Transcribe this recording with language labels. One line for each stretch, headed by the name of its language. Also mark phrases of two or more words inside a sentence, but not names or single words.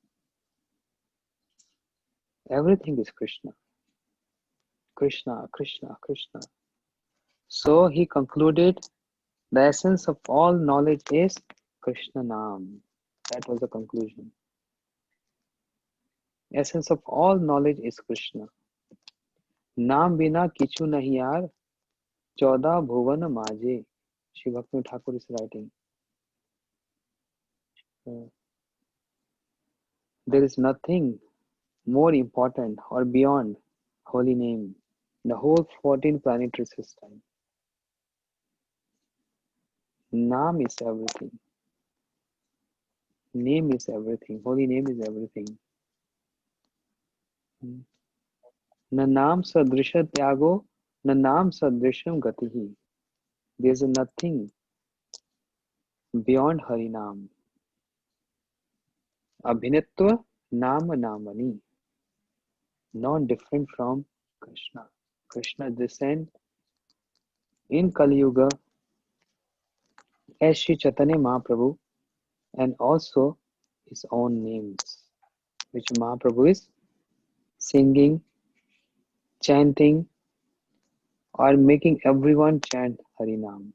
English: Everything is Krishna. Krishna, Krishna, Krishna. So he concluded the essence of all knowledge is Krishna Nam. That was the conclusion. Essence of all knowledge is Krishna.
Bangla: নাম বিনা কিছু নহীঁ যার 14 ভুবন মাজে.
English: Sri Bhakti Thakur is writing. There is nothing more important or beyond holy name. The whole 14 planetary system. Naam is everything. Name is everything. Holy name is everything.
Sanskrit: न नाम सदृश त्यागो न नाम सदृशम गति ही.
English: There is nothing beyond Harinam.
Sanskrit: Abhinitva Nama Namani.
English: Not different from Krishna. Krishna descend in Kali Yuga as Sri Chaitanya Mahaprabhu and also his own names, which Mahaprabhu is singing, chanting, or making everyone chant Harinam.